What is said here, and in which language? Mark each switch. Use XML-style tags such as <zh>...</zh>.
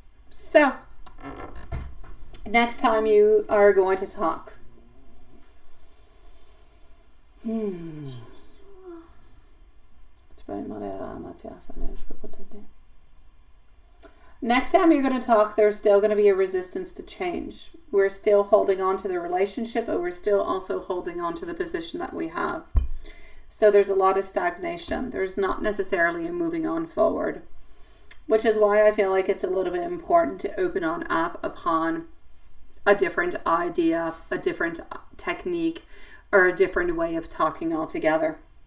<en>So, next time you are going to talk.</en> <fr>Tu peux demander à Mathias, je peux pas t'aider.</fr> <en>Next time you're going to talk, there's still going to be a resistance to change. We're still holding on to the relationship, but we're still also holding on to the position that we have. So there's a lot of stagnation. There's not necessarily a moving on forward, which is why I feel like it's a little bit important to open on up upon a different idea, a different technique, or a different way of talking altogether.</en>